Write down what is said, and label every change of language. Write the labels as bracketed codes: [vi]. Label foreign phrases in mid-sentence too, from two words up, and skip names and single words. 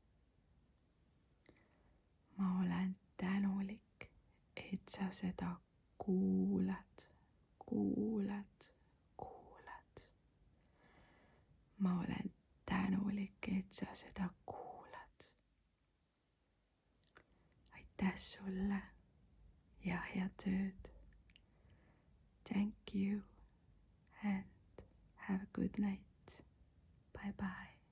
[et] Ma olen tänulik, et sa seda kuulad, kuulad, kuulad. ma olen tänulik, et sa seda kuulad. aitäh sulle ja head tööd. [en] Thank you and have a good night. Bye bye.